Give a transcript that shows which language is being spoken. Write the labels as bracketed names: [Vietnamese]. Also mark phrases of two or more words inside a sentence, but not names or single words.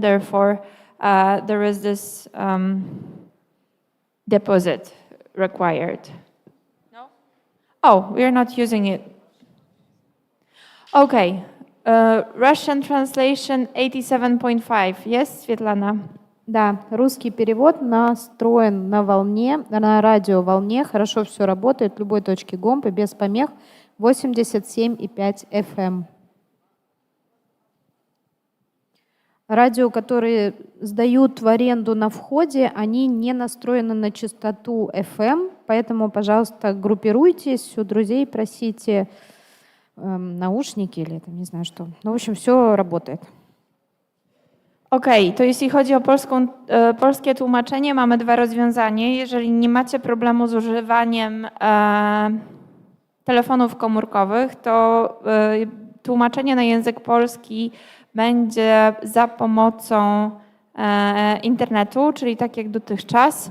[English] Therefore, there is this deposit required. No? Oh, we're not using it. Okay. Russian translation 87.5. Yes, Svetlana? [Russian] Да, русский перевод настроен на волне, на радиоволне. Хорошо все работает в любой точке гомпы, без помех. 87,5 FM. Радио, которые сдают в аренду на входе, они не настроены на частоту FM, поэтому, пожалуйста, группируйтесь, у друзей просите наушники или там, не знаю что. Ну, в общем, все работает. [Polish] Okej, to jeśli chodzi o polskie tłumaczenie, mamy dwa rozwiązania. Jeżeli nie macie problemu z używaniem telefonów komórkowych, to tłumaczenie na język polski będzie za pomocą internetu, czyli tak jak dotychczas.